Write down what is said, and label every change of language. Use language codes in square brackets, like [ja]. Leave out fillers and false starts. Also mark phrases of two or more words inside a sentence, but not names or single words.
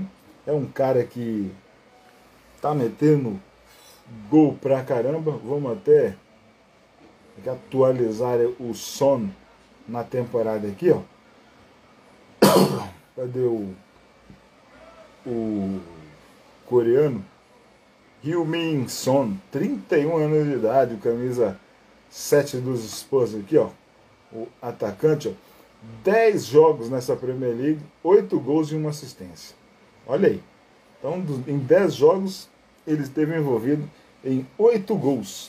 [pt] É um cara que tá metendo gol pra caramba. Vamos até atualizar o Son na temporada aqui, ó. Cadê o coreano? Heung-min Son, 31 anos de idade, camisa 7 dos Spurs aqui, ó. O atacante, ó. 10 jogos nessa Premier League, 8 gols e 1 assistência. Olha aí. Então, em 10 jogos, ele esteve envolvido em 8 gols.